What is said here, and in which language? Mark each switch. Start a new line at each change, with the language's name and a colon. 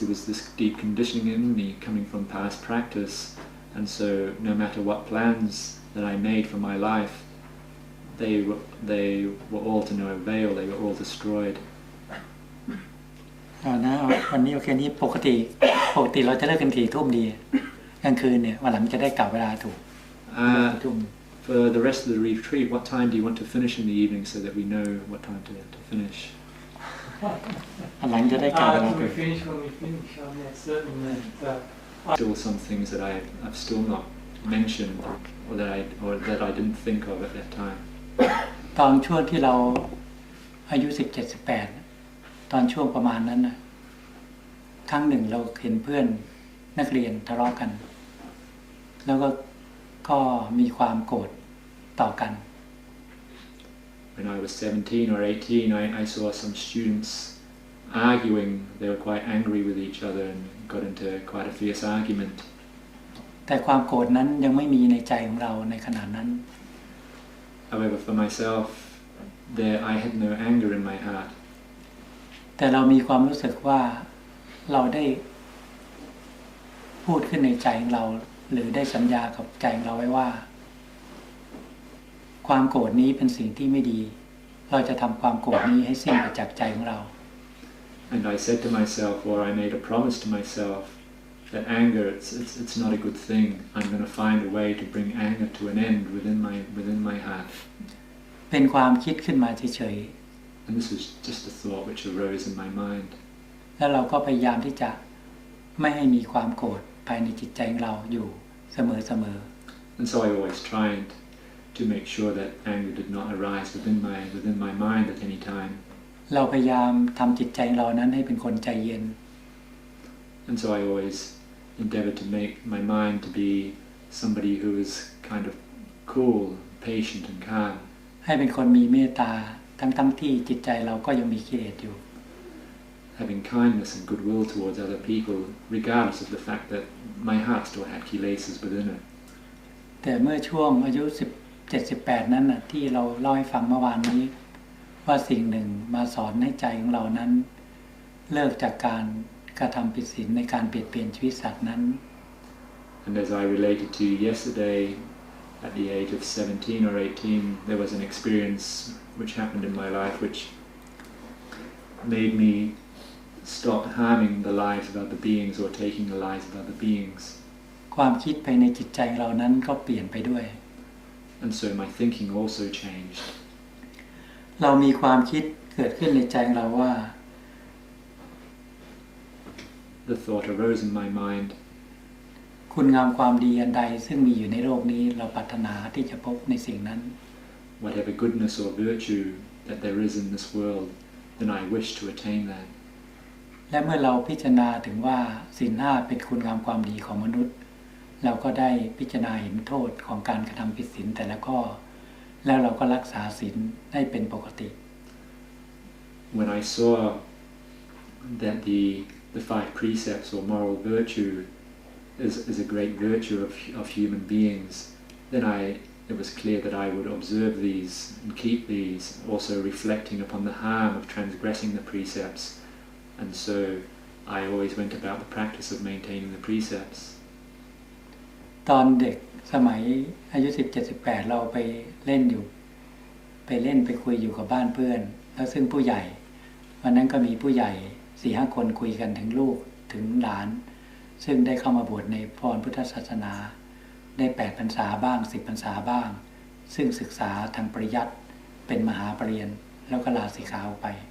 English: There was this deep conditioning in me coming from past practice, and so no matter what plans that I made for my life, they were all to no avail. They were all destroyed.
Thai: นะวันนี้โอเคนี้ปกติเราจะเลิกกันกี่ทุ่มดีกลางคืนเนี่ยวันหลังจะได้กลับเวลาถูกทุ่ม
English: For the rest of the retreat, what time do you want to finish in the evening so that we know what time to finish?
Thai: วันหลังจะได้กลับเวลาถูก
English: When we finish, I'm not certain that Still some things that I've still not mentioned or that I didn't think of at that time.
Thai: ตอนช่วงที่เราอายุ17-18ตอนช่วงประมาณนั้นนะครั้งหนึ่งเราเห็นเพื่อนนักเรียนทะเลาะกัน แล้วก็มีความโกรธต่อกัน
English: When I was 17 or 18, I saw some students arguing. They were quite angry with each other and got into quite a fierce argument.
Thai: แต่ความโกรธนั้นยังไม่มีในใจของเราในขณะนั้น
English: However, for myself, I had no anger in my heart.
Thai: แต่เรามีความรู้สึกว่าเราได้พูดขึ้นในใจของเราหรือได้สัญญากับใจของเราไว้ว่าความโกรธนี้เป็นสิ่งที่ไม่ดีเราจะทำความโกรธนี้ให้สิ้นไปจากใจของเรา
English: And I said to myself, or I made a promise to myself, that anger it's not a good thing. I'm going to find a way to bring anger to an end within my heart.
Thai: เป็นความคิดขึ้นมาเฉย
English: And this was just a thought which arose in my mind.
Thai: ๆแล้วเราก็พยายามที่จะไม่ให้มีความโกรธภายในจิตใจของเราอยู่เสมอ
English: And so I always tried to make sure that anger did not arise within my mind at any time.
Thai: เราพยายามทำจิตใจของเรานั้นให้เป็นคนใจเย็น
English: And so I always endeavored to make my mind to be somebody who is kind of cool, patient and calm.
Thai: ให้เป็นคนมีเมตตาทั้งที่จิตใจเราก็ยังมีกิเลสอยู่
English: Having kindness and goodwill towards other people, regardless of the fact that my heart still had kilesas within it.
Thai: แต่เมื่อช่วงอายุ17-18นั้นน่ะที่เราเล่าให้ฟังเมื่อวานนี้ว่าสิ่งหนึ่งมาสอนให้ใจของเรานั้นเลิกจากการกระทำผิดศีลในการเปลี่ยนชีวิตสัตว์นั้น
English: And as I related to you yesterday, at the age of 17 or 18, there was an experience which happened in my life which made me stop harming the lives of other beings or taking the lives of other beings.
Thai: ความคิดภายในจิตใจเรานั้นก็เปลี่ยนไปด้วย
English: And so my thinking also changed.
Thai: เรามีความคิดเกิดขึ้นในใจของเราว่า
English: The thought arose in my mind,
Thai: คุณงามความดีอันใดซึ่งมีอยู่ในโลกนี้เราปรารถนาที่จะพบในสิ่งนั้น
English: whatever goodness or virtue that there is in this world, then I wish to attain that.
Thai: และเมื่อเราพิจารณาถึงว่าศีล 5เป็นคุณงามความดีของมนุษย์เราก็ได้พิจารณาเห็นโทษของการกระทำผิดศีลแต่ละข้อแล้วเราก็รักษาศีลให้เป็นปกติ
English: When I saw that the the 5 precepts or moral virtue is a great virtue of human beings, then it was clear that I would observe these and keep these, also reflecting upon the harm of transgressing the precepts. And so I always went about the practice of maintaining the precepts.
Thai: ตอนเด็กสมัยอายุ17-18เราไปเล่นไปคุยอยู่กับบ้านเพื่อนแล้วซึ่งผู้ใหญ่วันนั้นก็มีผู้ใหญ่ 4-5 คนคุยกันถึงลูกถึงหลานซึ่งได้เข้ามาบวชในพรพุทธศาสนาได้8พรรษาบ้าง10พรรษาบ้างซึ่งศึกษาทางปริยัติเป็นมหาปรริญญาแล้วก็ลาสิกขาออกไป